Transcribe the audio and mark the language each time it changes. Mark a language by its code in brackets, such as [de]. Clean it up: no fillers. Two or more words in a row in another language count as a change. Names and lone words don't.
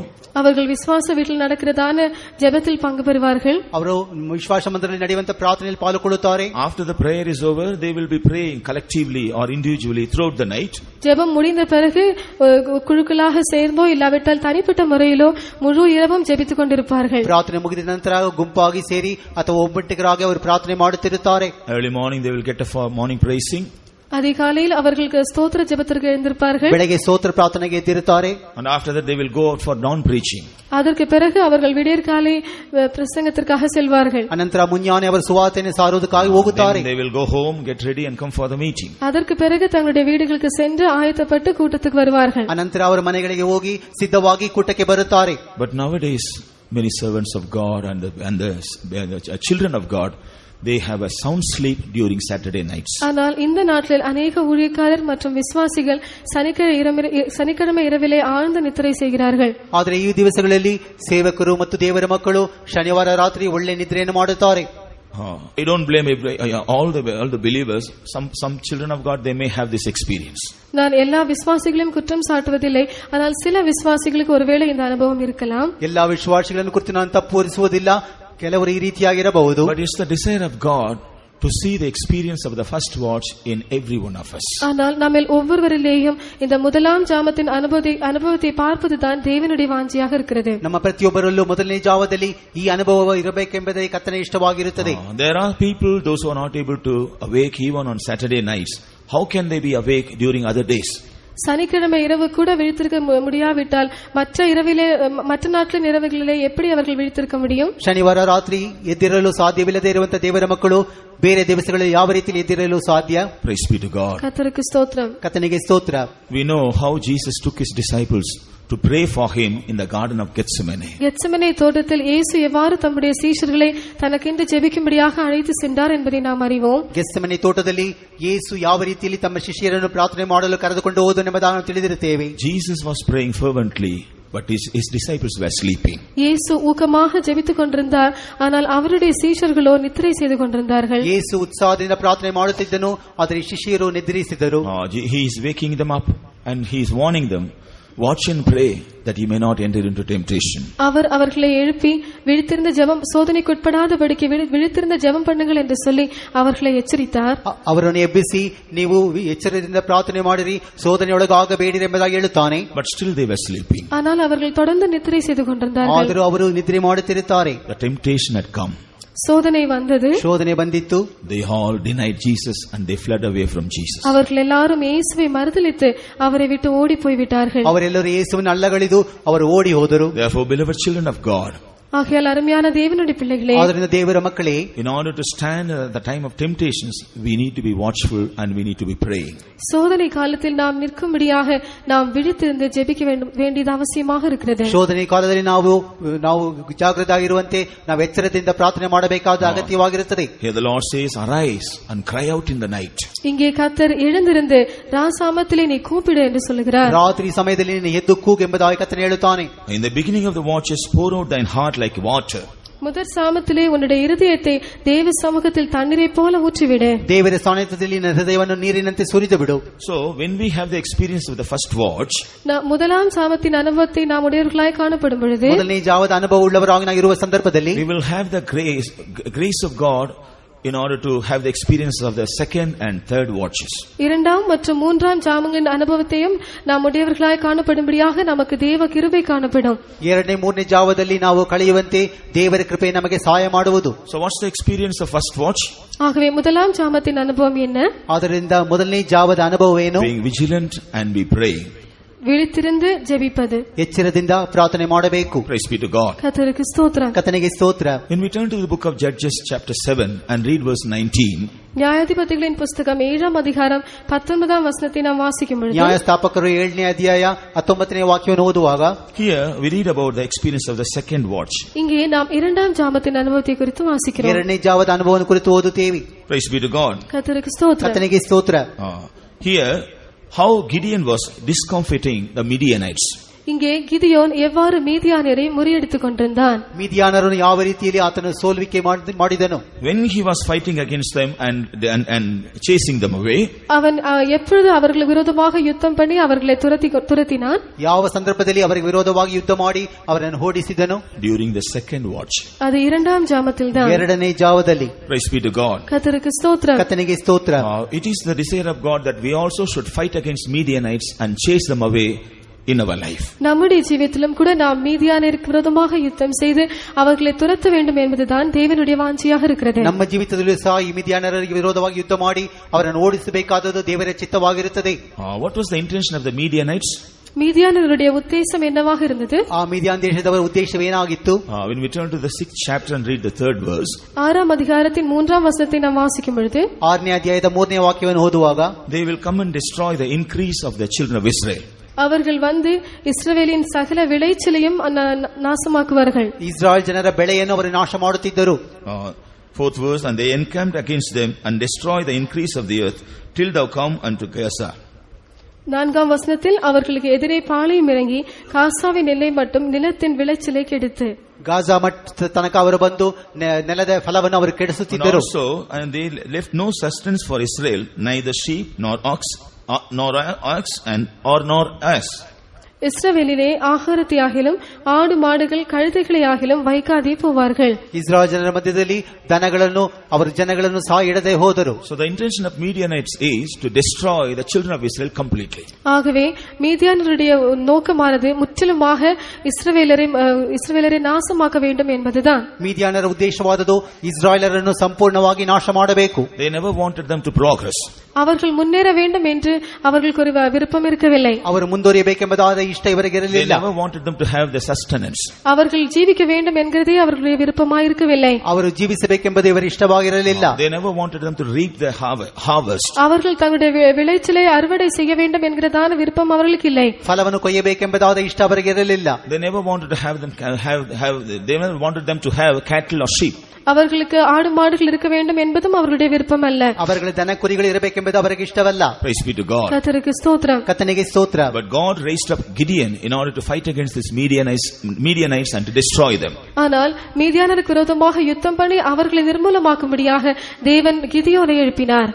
[ta] அவர்கள் விசுவாச வீட்டில் நடக்கிறதான ஜெபத்தில் பங்கு பெறுவார்கள். [kn] ಅವರು ವಿಶ್ವಾಸ ಮಂದಿರದಲ್ಲಿ ನಡೆಯುವಂತ ಪ್ರಾರ್ಥನೆಯಲ್ಲಿ ಪಾಲ್ಗೊಳ್ಳುತ್ತಾರೆ. [en] After the prayer is over, they will be praying collectively or individually throughout the night. [ta] ஜெபம் முடிந்த பிறகு குழுக்களாக சேர்ந்தோ இல்லாவிட்டால் தனிப்பட்ட முறையிலோ முழு இரவும் ஜெபித்துக் கொண்டிருப்பார்கள். [kn] ಪ್ರಾರ್ಥನೆ ಮುಗಿದ ನಂತರ ಗುಂಪಾಗಿ ಸೇರಿ ಅಥವಾ ಒಬ್ಬಟ್ಟಿಗರಾಗಿ ಅವರು ಪ್ರಾರ್ಥನೆ ಮಾಡುತ್ತಿರುತ್ತಾರೆ. [en] Early morning they will get a morning praising. [ta] அதிகாலையில் அவர்களுக்கு ஸ்தோத்திர ஜெபத்திற்கு எழுந்திருப்பார்கள். [kn] ಬೆಳಗ್ಗೆ ಸ್ತೋತ್ರ ಪ್ರಾರ್ಥನೆಗೆ ಎದ್ದಿರುತ್ತಾರೆ. [en] And after that they will go out for dawn preaching. [ta] அதற்கு பிறகு அவர்கள் விடியற்காலை பிரசங்கத்திற்காக செல்வார்கள். [kn] ಅನಂತರ ಮುಂಜಾನೆ ಅವರು ಸುವಾರ್ತೆಯನ್ನು ಸಾರುವುದಕ್ಕಾಗಿ ಹೋಗುತ್ತಾರೆ. [en] They will go home, get ready and come for the meeting. [ta] அதற்கு பிறகு தங்களுடைய வீடுகளுக்கு சென்று ஆயத்தப்பட்டு கூட்டத்துக்கு வருவார்கள். [kn] ಅನಂತರ ಅವರ ಮನೆಗಳಿಗೆ ಹೋಗಿ ಸಿದ್ಧವಾಗಿ ಕೂಟಕ್ಕೆ ಬರುತ್ತಾರೆ. [en] But nowadays many servants of God and the children of God, they have a sound sleep during Saturday nights. [ta] ஆனால் இந்த நாட்களில் अनेक ஊழியக்காரர் மற்றும் விசுவாசிகள் சனிக்கிழமை இரவிலே ஆழ்ந்த நித்திரை செய்கிறார்கள். [kn] ಆದರೆ ಈ ದಿವಸಗಳಲ್ಲಿ ಸೇವಕರು ಮತ್ತು ದೇವರ ಮಕ್ಕಳು ಶನಿವಾರ ರಾತ್ರಿ ಒಳ್ಳೆ ನಿದ್ರೆಯನ್ನು ಮಾಡುತ್ತಾರೆ. [en] I don't blame all the believers. Some children of God, they may have this experience. [ta] நான் எல்லா விசுவாசிகளையும் குற்றம் சாட்டுவதில்லை, ஆனால் சில விசுவாசிகளுக்கு ஒருவேளை இந்த அனுபவம் இருக்கலாம். [kn] ಎಲ್ಲಾ ವಿಶ್ವಾಸಿಗಳನ್ನು ಕುರಿತು ನಾನು ತಪ್ಪು ಹೊರಿಸುವುದಿಲ್ಲ, ಕೆಲವರು ಈ ರೀತಿಯಾಗಿರಬಹುದು. [en] But it's the desire of God to see the experience of the first watch in every one of us. [ta] ஆனால் நம்மில் ஒவ்வொருவரிலேயும் இந்த முதலாம் ஜாமத்தின் அனுபவத்தை பார்ப்பதுதான் தேவனுடைய வாஞ்சியாக இருக்கிறது. [kn] ನಮ್ಮ ಪ್ರತಿಯೊಬ್ಬರಲ್ಲೂ ಮೊದಲನೇ ಜಾವದಲ್ಲಿ ಈ ಅನುಭವ ಇರಬೇಕೆಂಬುದೇ ಕರ್ತನ ಇಷ್ಟವಾಗಿರುತ್ತದೆ. [en] There are people, those who are not able to awake even on Saturday nights. How can they be awake during other days? [ta] சனிக்கிழமை இரவு கூட விழித்திருக்க முடியாவிட்டால் மற்ற நாட்களின் இரவுகளிலே எப்படி அவர்கள் விழித்திருக்க முடியும்? [kn] ಶನಿವಾರ ರಾತ್ರಿ ಎದ್ದಿರಲು ಸಾಧ್ಯವಿಲ್ಲದೆ ಇರುವಂತಹ ದೇವರ ಮಕ್ಕಳು ಬೇರೆ ದಿವಸಗಳಲ್ಲಿ ಯಾವ ರೀತಿಯಲ್ಲಿ ಎದ್ದಿರಲು ಸಾಧ್ಯ? [en] Praise be to God. [ta] கர்த்தருக்கு ஸ்தோத்திரம். [kn] ಕರ್ತನಿಗೆ ಸ್ತೋತ್ರ. [en] We know how Jesus took his disciples to pray for him in the garden of Gethsemane. [ta] கெத்செமனே தோட்டத்தில் இயேசு எவ்வாறு தம்முடைய சீஷர்களை தனக்கென்று ஜெபிக்கும்படியாக அழைத்து சென்றார் என்பதை நாம் அறிவோம். [kn] ಗೆತ್ಸೆಮನೆ ತೋಟದಲ್ಲಿ ಯೇಸು ಯಾವ ರೀತಿಯಲ್ಲಿ ತಮ್ಮ ಶಿಷ್ಯರನ್ನು ಪ್ರಾರ್ಥನೆ ಮಾಡಲು ಕರೆದುಕೊಂಡು ಹೋದನೆಂಬುದನ್ನು ತಿಳಿದಿರುತ್ತೇವೆ. [en] Jesus was praying fervently, but his disciples were sleeping. [ta] இயேசு ஊக்கமாக ஜெபித்துக் கொண்டிருந்தார், ஆனால் அவருடைய சீஷர்களோ நித்திரை செய்து கொண்டிருந்தார்கள். [kn] ಯೇಸು ಉತ್ಸಾಹದಿಂದ ಪ್ರಾರ್ಥನೆ ಮಾಡುತ್ತಿದ್ದನು, ಆದರೆ ಶಿಷ್ಯರು ನಿದ್ರಿಸಿದರು. [en] He is waking them up and he is warning them, watch and pray that you may not enter into temptation. [ta] அவர்களை எழுப்பி விழித்திருந்த ஜெபம் சோதனைக்குட்படாதபடிக்கு விழித்திருந்த ஜெபம் பண்ணுங்கள் என்று சொல்லி அவர்களை எச்சரித்தார். [kn] ಅವರನ್ನು ಎಬ್ಬಿಸಿ ನೀವು ಎಚ್ಚರದಿಂದ ಪ್ರಾರ್ಥನೆ ಮಾಡಿರಿ, ಸೋದನೆಯೊಳಗಾಗಬೇಡಿರಿ ಎಂಬುದಾಗಿ ಹೇಳುತ್ತಾನೆ. [en] But still they were sleeping. [ta] ஆனால் அவர்கள் தொடர்ந்து நித்திரை செய்து கொண்டிருந்தார்கள். [kn] ಆದರೂ ಅವರು ನಿದ್ರೆ ಮಾಡುತ್ತಿರುತ್ತಾರೆ. [en] The temptation had come. [ta] சோதனை வந்தது. [kn] ಶೋಧನೆ ಬಂದಿತ್ತು. [en] They all denied Jesus and they fled away from Jesus. [ta] அவர்கள் எல்லாரும் இயேசுவை மறுதலித்து அவரை விட்டு ஓடி போய் விட்டார்கள். [kn] ಅವರೆಲ್ಲರೂ ಯೇಸುವನ್ನು ಅಲ್ಲಗಳೆದು ಅವರು ಓಡಿ ಹೋದರು. [en] Therefore, beloved children of God, [ta] ஆகையால் அருமையான தேவனுடைய பிள்ளைகளே, [kn] ಆದ್ದರಿಂದ ದೇವರ ಮಕ್ಕಳೇ, [en] in order to stand at the time of temptations, we need to be watchful and we need to be praying. [ta] சோதனை காலத்தில் நாம் நிற்கும்படியாக நாம் விழித்திருந்து ஜெபிக்க வேண்டியது அவசியமாக இருக்கிறது. [kn] ಶೋಧನೆ ಕಾಲದಲ್ಲಿ ನಾವು ಜಾಗೃತರಾಗಿರುವಂತೆ ನಾವು ಎಚ್ಚರದಿಂದ ಪ್ರಾರ್ಥನೆ ಮಾಡಬೇಕಾದ ಅಗತ್ಯವಾಗಿರುತ್ತದೆ. [en] Here the Lord says, arise and cry out in the night. [ta] இங்கே கர்த்தர் எழுந்திருந்து ராசாமத்திலே நீ கூப்பிடு என்று சொல்கிறார். [kn] ರಾತ್ರಿ ಸಮಯದಲ್ಲಿ ನೀನು ಎದ್ದು ಕೂಗು ಎಂಬುದಾಗಿ ಕರ್ತನು ಹೇಳುತ್ತಾನೆ. [en] In the beginning of the watches, pour out thine heart like water. [ta] முதற் சாமத்திலே உன்னுடைய இருதயத்தை தேவ சமூகத்தில் தண்ணீரை போல ஊற்றிவிடு. [kn] ದೇವರ ಸಾನ್ನಿಧ್ಯದಲ್ಲಿ ನಿನ್ನ ಹೃದಯವನ್ನು ನೀರಿನಂತೆ ಸುರಿದು ಬಿಡು. [en] So when we have the experience of the first watch, [ta] முதலாம் சாமத்தின் அனுபவத்தை நாம் உடையவர்களாய் காணப்படும் பொழுது, [kn] ಮೊದಲನೇ ಜಾವದ ಅನುಭವ ಉಳ್ಳವರಾಗಿ ನಾವು ಇರುವ ಸಂದರ್ಭದಲ್ಲಿ, [en] we will have the grace of God in order to have the experience of the second and third watches. [ta] இரண்டாம் மற்றும் மூன்றாம் ஜாமங்களின் அனுபவத்தையும் நாம் உடையவர்களாய் காணப்படும்படியாக நமக்கு தேவ கிருபை காணப்படும். [kn] ಎರಡನೇ ಮೂರನೇ ಜಾವದಲ್ಲಿ ನಾವು ಕಳೆಯುವಂತೆ ದೇವರ ಕೃಪೆ ನಮಗೆ ಸಹಾಯ ಮಾಡುವುದು. [en] So what's the experience of first watch? [ta] ஆகவே முதலாம் ஜாமத்தின் அனுபவம் என்ன? [kn] ಆದ್ದರಿಂದ ಮೊದಲನೇ ಜಾವದ ಅನುಭವ ಏನು? [en] Being vigilant and be praying. [ta] விழித்திருந்து ஜெபிப்பது. [kn] ಎಚ್ಚರದಿಂದ ಪ್ರಾರ್ಥನೆ ಮಾಡಬೇಕು. [en] Praise be to God. [ta] கர்த்தருக்கு ஸ்தோத்திரம். [kn] ಕರ್ತನಿಗೆ ಸ್ತೋತ್ರ. [en] When we turn to the book of Judges chapter 7 and read verse 19, [ta] நியாயாதிபதிகளின் புஸ்தகம் 7ஆம் அதிகாரம் 19ஆம் வசனத்தை நாம் வாசிக்கும் பொழுது, [kn] ನ್ಯಾಯಸ್ಥಾಪಕರು 7ನೇ ಅಧ್ಯಾಯ 19ನೇ ವಾಕ್ಯವನ್ನು ಓದುವಾಗ, [en] here we read about the experience of the second watch. [ta] இங்கே நாம் 2ஆம் ஜாமத்தின் அனுபவத்தை குறித்து வாசிக்கிறோம். [kn] 2ನೇ ಜಾವದ ಅನುಭವವನ್ನು ಕುರಿತು ಓದುತ್ತೇವೆ. [en] Praise be to God. [ta] கர்த்தருக்கு ஸ்தோத்திரம். [kn] ಕರ್ತನಿಗೆ ಸ್ತೋತ್ರ. [en] Here, how Gideon was discomfiting the Midianites. [ta] இங்கே கிதியோன் எவ்வாறு மீதியானரை முறியடித்துக் கொண்டிருந்தான். [kn] ಮೀದಿಯಾನರನ್ನು ಯಾವ ರೀತಿಯಲ್ಲಿ ಆತನು ಸೋಲ್ವಿಕೆ ಮಾಡಿದನು. [en] When he was fighting against them and chasing them away, [ta] அவன் எப்பொழுது அவர்களுக்கு விரோதமாக யுத்தம் பண்ணி அவர்களை துரத்தினான். [kn] ಯಾವ ಸಂದರ್ಭದಲ್ಲಿ ಅವರಿಗೆ ವಿರೋಧವಾಗಿ ಯುದ್ಧ ಮಾಡಿ ಅವರನ್ನು ಓಡಿಸಿದನು. [en] during the second watch. [ta] அது 2ஆம் ஜாமத்தில் தான். [kn] 2ನೇ ಜಾವದಲ್ಲಿ. [en] Praise be to God. [ta] கர்த்தருக்கு ஸ்தோத்திரம். [kn] ಕರ್ತನಿಗೆ ಸ್ತೋತ್ರ. [en] It is the desire of God that we also should fight against Midianites and chase them away in our life. [ta] நம்முடைய ஜீவியத்திலும் கூட நாம் மீதியானருக்கு விரோதமாக யுத்தம் செய்து அவர்களை துரத்த வேண்டும் என்பதுதான் தேவனுடைய வாஞ்சியாக இருக்கிறது. [kn] ನಮ್ಮ ಜೀವಿತದಲ್ಲೂ ಸಹ ಈ ಮಿದ್ಯಾನರಿಗೆ ವಿರೋಧವಾಗಿ ಯುದ್ಧ ಮಾಡಿ ಅವರನ್ನು ಓಡಿಸಬೇಕಾದದ್ದು ದೇವರ ಚಿತ್ತವಾಗಿರುತ್ತದೆ. [en] What was the intention of the Midianites? [ta] மீதியானருடைய உத்தேசம் என்னவாக இருந்தது? [kn] ಆ ಮಿದ್ಯಾನ್ ದೇಶದವರ ಉದ್ದೇಶವೇನಾಗಿತ್ತು? [en] When we turn to the 6th chapter and read the 3rd verse, [ta] 6ஆம் அதிகாரத்தின் 3ஆம் வசனத்தை நாம் வாசிக்கும் பொழுது, [kn] 6ನೇ ಅಧ್ಯಾಯದ 3ನೇ ವಾಕ್ಯವನ್ನು ಓದುವಾಗ, [en] they will come and destroy the increase of the children of Israel. [ta] அவர்கள் வந்து இஸ்ரவேலின் சகல விளைச்சலையும் நாசமாக்குவார்கள். [kn] ಇಸ್ರಾಯೇಲ್ ಜನರ ಬೆಳೆಯನ್ನು ಅವರು ನಾಶ ಮಾಡುತ್ತಿದ್ದರು. [en] 4th verse, and they encamped against them and destroy the increase of the earth till thou come unto Gaza. [ta] 4ஆம் வசனத்தில் அவர்களுக்கு எதிரே பாளையம் இறங்கி காசாவின் எல்லை மட்டும் நிலத்தின் விளைச்சலை கெடுத்து, [kn] ಗಾಜಾ ಮಟ್ಟ ತನಕ ಅವರು ಬಂದು ನೆಲದ ಫಲವನ್ನು ಅವರು ಕೆಡಿಸುತ್ತಿದ್ದರು. [en] And they left no sustenance for Israel, neither sheep nor ox nor ass. [ta] இஸ்ரவேலிலே ஆகாரத்தை ஆகிலும் ஆடு மாடுகள் கழுதைகளை ஆகிலும் வைக்காதே போவார்கள். [kn] ಇಸ್ರಾಯೇಲ್ ಜನರ ಮಧ್ಯದಲ್ಲಿ ದನಗಳನ್ನು ಅವರು ಜನಗಳನ್ನು ಸಹ ಇಡದೆ ಹೋದರು. [en] So the intention of Midianites is to destroy the children of Israel completely. [ta] ஆகவே மீதியானருடைய நோக்கமானது முற்றிலுமாக இஸ்ரவேலரை நாசமாக்க வேண்டும் என்பதுதான். [kn] ಮೀದಿಯಾನರ ಉದ್ದೇಶವಾದದ್ದು ಇಸ್ರಾಯೇಲರನ್ನು ಸಂಪೂರ್ಣವಾಗಿ ನಾಶ ಮಾಡಬೇಕು. [en] They never wanted them to progress. [ta] அவர்கள் முன்னேற வேண்டும் என்று அவர்களுக்கு ஒரு விருப்பம் இருக்கவில்லை. [kn] ಅವರು ಮುಂದುವರಿಯಬೇಕೆಂಬುದಾದ ಇಷ್ಟ ಇವರಿಗೆ [en] They [kn] ಇರಲಿಲ್ಲ. [en] never wanted them to have the sustenance. [ta] அவர்கள் ஜீவிக்க வேண்டும் என்கிறதே அவர்களுடைய விருப்பமாயிருக்கவில்லை. [kn] ಅವರು ಜೀವಿಸಬೇಕೆಂಬುದು ಇವರ ಇಷ್ಟವಾಗಿರಲಿಲ್ಲ. [en] They never wanted them to reap the harvest. [ta] அவர்கள் தங்களுடைய விளைச்சலை அறுவடை செய்ய வேண்டும் என்கிறதான விருப்பம் அவர்களுக்கு இல்லை. [kn] ಫಲವನ್ನು ಕೊಯ್ಯಬೇಕೆಂಬುದಾದ ಇಷ್ಟ ಅವರಿಗೆ ಇರಲಿಲ್ಲ. [en] They never wanted to they never wanted them to have cattle or sheep. [ta] அவர்களுக்கு ஆடு மாடுகள் இருக்க வேண்டும் என்பதும் அவர்களுடைய விருப்பம் அல்ல. [kn] ಅವರಿಗೆ ದನ ಕುರಿಗಳು ಇರಬೇಕೆಂಬುದು ಅವರಿಗೆ ಇಷ್ಟವಲ್ಲ. [en] Praise be to God. [ta] கர்த்தருக்கு ஸ்தோத்திரம். [kn] ಕರ್ತನಿಗೆ ಸ್ತೋತ್ರ. [en] But God raised up Gideon in order to fight against these Midianites and to destroy them. [ta] ஆனால் மீதியானருக்கு விரோதமாக யுத்தம் பண்ணி அவர்களை நிர்மூலமாக்கும்படியாக தேவன் கிதியோனை எழுப்பினார்.